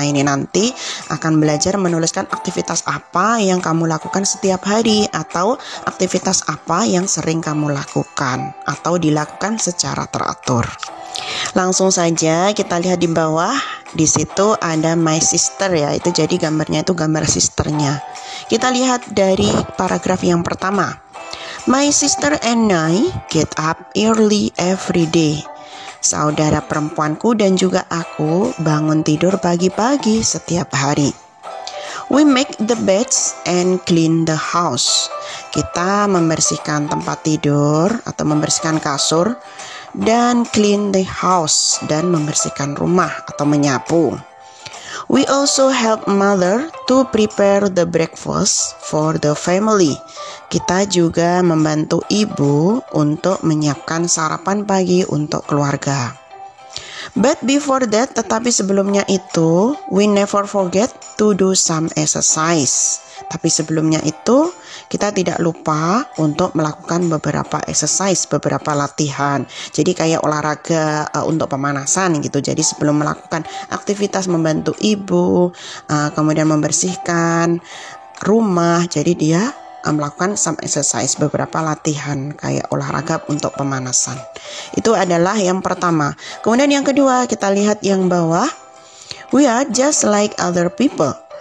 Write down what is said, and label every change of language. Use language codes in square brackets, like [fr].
[id] Nah, ini nanti akan belajar menuliskan aktivitas apa yang kamu lakukan setiap hari, atau aktivitas apa yang sering kamu lakukan atau dilakukan secara teratur. Langsung saja kita lihat di bawah. Di situ ada my sister ya, itu jadi gambarnya itu gambar sisternya. Kita lihat dari paragraf yang pertama. [en] My sister and I get up early every day. [id] Saudara perempuanku dan juga aku bangun tidur pagi-pagi setiap hari. [en] We make the beds and clean the house. [id] Kita membersihkan tempat tidur atau membersihkan kasur, dan [en] clean the house, [id] dan membersihkan rumah atau menyapu. [en] We also help mother to prepare the breakfast for the family. [id] Kita juga membantu ibu untuk menyiapkan sarapan pagi untuk keluarga. [en] But before that, [id] tetapi sebelumnya itu, [en] we never forget to do some exercise. [id] Tapi sebelumnya itu, kita tidak lupa untuk melakukan beberapa exercise, beberapa latihan. Jadi kayak olahraga untuk pemanasan gitu. Jadi sebelum melakukan aktivitas membantu ibu, kemudian membersihkan rumah, jadi dia melakukan [en] some exercise, [id] beberapa latihan kayak olahraga untuk pemanasan. Itu adalah yang pertama. Kemudian yang kedua, kita lihat yang bawah. [en] We are just like other people.